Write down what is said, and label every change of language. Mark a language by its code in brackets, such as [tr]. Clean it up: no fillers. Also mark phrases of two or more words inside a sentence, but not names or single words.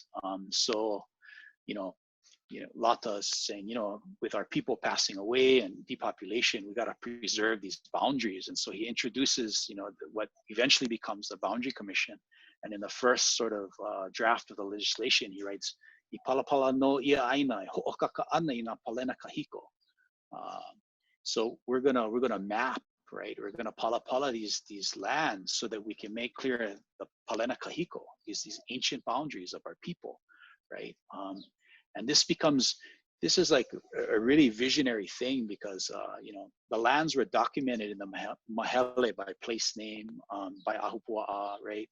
[en] So, Lata is saying, with our people passing away and depopulation, we got to preserve these boundaries. And so he introduces, what eventually becomes the Boundary Commission. And in the first sort of draft of the legislation, he writes, [haw] "I palapala no ia ʻāina, ho'okaka ana i nā palena kahiko." [en] So we're gonna map, right? We're gonna palapala these lands so that we can make clear the [haw] palena kahiko, [en] these ancient boundaries of our people, right? And this is like a really visionary thing, because the lands were documented in the Mehele by place name, by Ahupua'a, right?